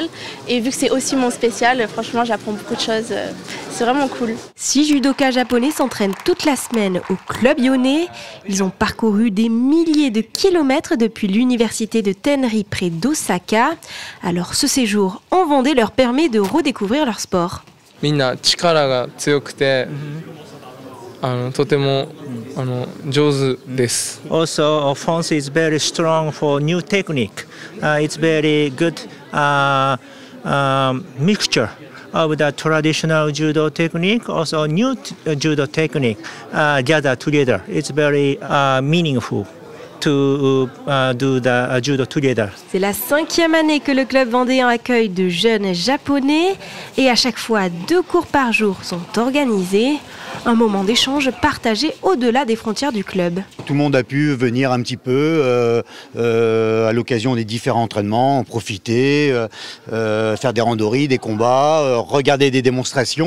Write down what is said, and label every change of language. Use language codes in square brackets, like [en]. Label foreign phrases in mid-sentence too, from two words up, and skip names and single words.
[fr] Et vu que c'est aussi mon spécial, franchement, j'apprends beaucoup de choses. C'est vraiment cool. 6 judokas japonais s'entraînent toute la semaine au club lyonnais. Ils ont parcouru des milliers de kilomètres depuis l'université de Tenri près d'Osaka. Alors, ce séjour en Vendée leur permet de redécouvrir leur sport. [ja] みんな力が強くて、とても上手です。 [en] Also, France is very strong for new technique. It's very good mixture of the traditional judo technique, also new judo technique gather together. It's very meaningful to do the judo together. [fr] C'est la 5e année que le club vendéen accueille de jeunes japonais et à chaque fois 2 cours par jour sont organisés. Un moment d'échange partagé au-delà des frontières du club. Tout le monde a pu venir un petit peu à l'occasion des différents entraînements, en profiter, faire des randonnées, des combats, regarder des démonstrations.